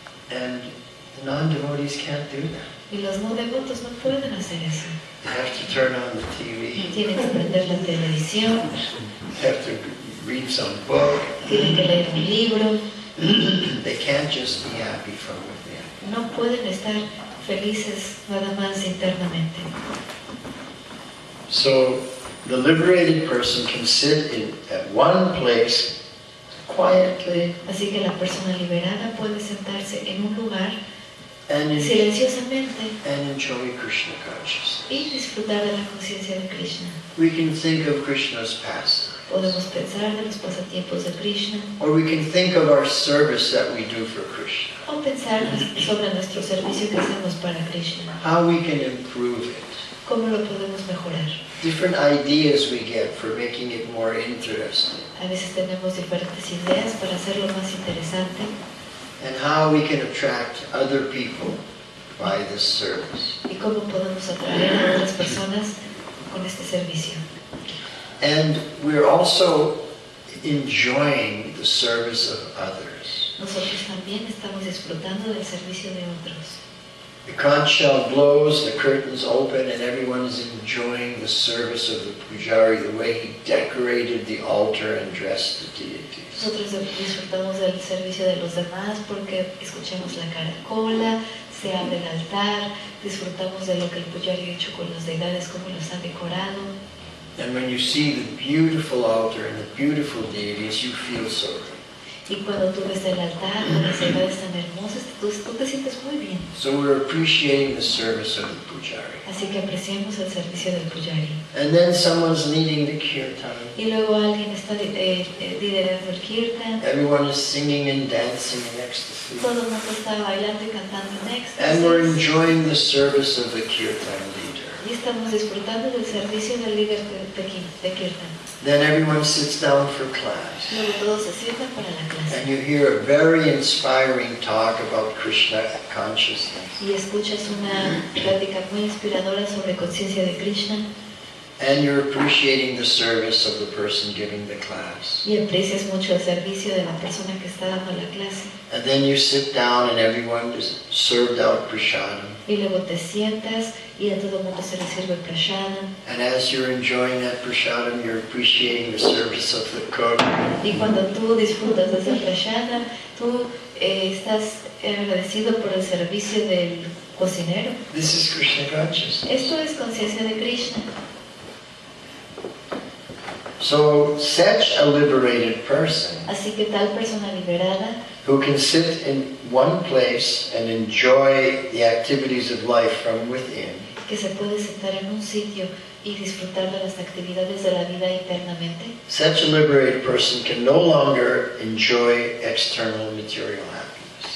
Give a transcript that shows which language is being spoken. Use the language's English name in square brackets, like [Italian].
[English] And the non-devotees can't do that. [Spanish] Y los no devotos no pueden hacer eso. [English] They have to turn on the TV, [Spanish] Tienen que prender la televisión, [English] they have to read some book. [Spanish] tienen que leer un libro, [English] They can't just be happy from within. [Spanish] no pueden estar felices nada más internamente. [English] So the liberated person can sit at one place quietly [Spanish] Así que la persona liberada puede sentarse en un lugar [English] and [Spanish] silenciosamente [English] enjoy Krishna consciousness. [Spanish] y disfrutar de la conciencia de Krishna. [English] We can think of Krishna's past, [Spanish] Podemos pensar de los pasatiempos de Krishna [English] or we can think of our service that we do for Krishna, [Spanish] o pensar sobre nuestro servicio que hacemos para Krishna. [English] how we can improve it. [Spanish] ¿Cómo lo podemos mejorar? [English] Different ideas we get for making it more interesting, [Spanish] A veces tenemos diferentes ideas para hacerlo más interesante [English] and how we can attract other people by this service. [Spanish] y cómo podemos atraer a otras personas con este servicio. [English] And we're also enjoying the service of others. [Spanish] Nosotros también estamos disfrutando del servicio de otros. [English] The conch shell blows, the curtains open, and everyone is enjoying the service of the pujari, the way he decorated the altar and dressed the deities. [Spanish] Nosotros disfrutamos del servicio de los demás porque escuchamos la caracola, se abre el altar, disfrutamos de lo que el pujari ha hecho con las deidades, cómo los ha decorado. [English] And when you see the beautiful altar and the beautiful deities, you feel so good. [Spanish] Y cuando tú ves el altar con las deidades tan hermosas, tú te sientes muy bien. [English] So we're appreciating the service of the pujari. [Spanish] Así que apreciamos el servicio del pujari. [English] And then someone's leading the kirtan. [Spanish] Y luego alguien está liderando el kirtan. [English] Everyone is singing and dancing in ecstasy. [Spanish] Todo el mundo está bailando y cantando en [English] And we're [Spanish] éxtasis. [English] enjoying the service of the kirtan leader. [Spanish] Y estamos disfrutando del servicio del líder de kirtan. [English] Then everyone sits down for class. [Spanish] Luego todos se sientan para la clase. [English] And you hear a very inspiring talk about Krishna consciousness. [Spanish] Y escuchas una plática muy inspiradora sobre conciencia de Krishna. [English] And you're appreciating the service of the person giving the class. [Spanish] Y aprecias mucho el servicio de la persona que está dando la clase. [English] And then you sit down and everyone is served out prasadam. [Spanish] Y luego te sientas y a todo el mundo se le sirve prashadam. [English] And as you're enjoying that prasadam, you're appreciating the service of the cook. [Spanish] Y cuando tú disfrutas de ese prashadam, tú estás agradecido por el servicio del cocinero. [English] This is Krishna consciousness. [Spanish] Esto es conciencia de Krishna. [English] So such a liberated person [Spanish] Así que tal persona liberada [English] who can sit in one place and enjoy the activities of life from within, [Spanish] que se puede sentar en un sitio y disfrutar de las actividades de la vida internamente, [English] such a liberated person can no longer enjoy external material happiness.